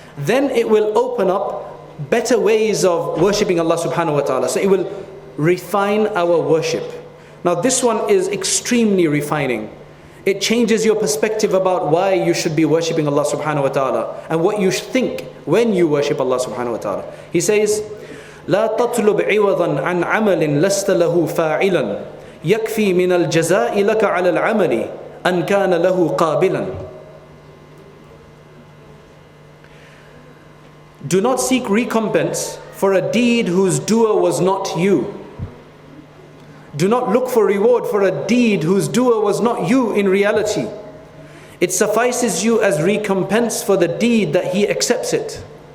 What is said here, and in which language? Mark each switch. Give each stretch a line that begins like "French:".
English: Then it will open up better ways of worshipping Allah subhanahu wa ta'ala. So it will refine our worship. Now this one is extremely refining. It changes your perspective about why you should be worshipping Allah subhanahu wa ta'ala and what you should think when you worship Allah subhanahu wa ta'ala.
Arabic: He says, لا تطلب عوضا عن عمل لست له فاعلا يكفي من الجزاء لك على العمل أن كان له قابلا.
English: Do not seek recompense for a deed whose doer was not you. Do not look for reward for a deed whose doer was not you in reality. It suffices you as recompense for the deed that He accepts it.